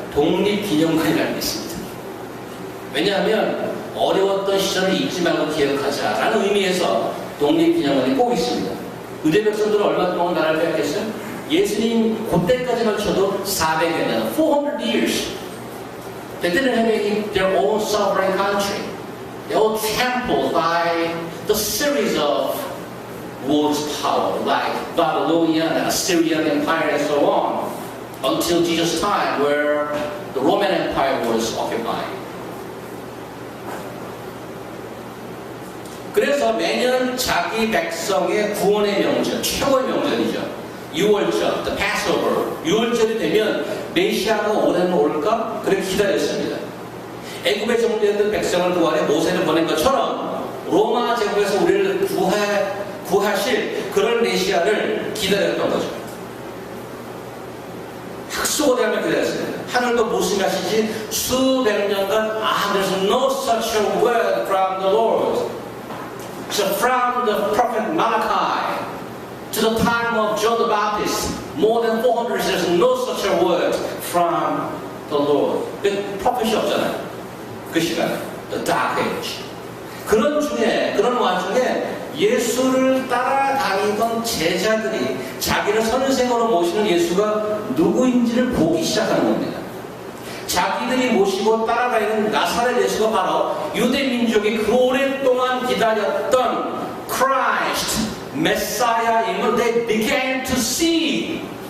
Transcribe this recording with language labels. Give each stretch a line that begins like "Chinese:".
Korean: 독립기념관이라는 게 있습니다. 왜냐하면 어려웠던 시절을 잊지 말고 기억하자라는 의미에서 독립기념관이 꼭 있습니다. 유대 백성들은 얼마 동안 나라를 빼앗겼어요? 예수님 그때까지만 쳐도 400여 년,
English: 400 years. They didn't have their own sovereign country. They were trampled by the series of world's power, like Babylonian and Assyrian Empire and so on, until Jesus' time, where the Roman Empire was occupied.
Korean: 그래서 매년 자기 백성의 구원의 명절, 최고의 명절이죠. 유월절,
English: the Passover.
Korean: 유월절이 되면 메시아가 올해는 올까? 그렇게 기다렸습니다. 애굽에 정리했던 백성을 구하려 모세를 보낸 것처럼 로마 제국에서 우리를 구하실 그런 메시아를 기다렸던 거죠. 학수고대하며 기다렸습니다. 하늘도 무심하시지 수백 년간
English: there's no such a word from the Lord. So from the prophet Malachi to the time of John the Baptist, more than 400 years, there's no such a word from the Lord.
Korean: 그 프로페시 없잖아요. 그 시간,
English: the dark age.
Korean: 그런 와중에 예수를 따라다니던 제자들이 자기를 선생으로 모시는 예수가 누구인지를 보기 시작하는 겁니다. 자기들이 모시고 따라다니는 나사렛 예수가 바로 유대민족이 그 오랫동안 기다렸던 Christ, 메사야임을
English: they began to see.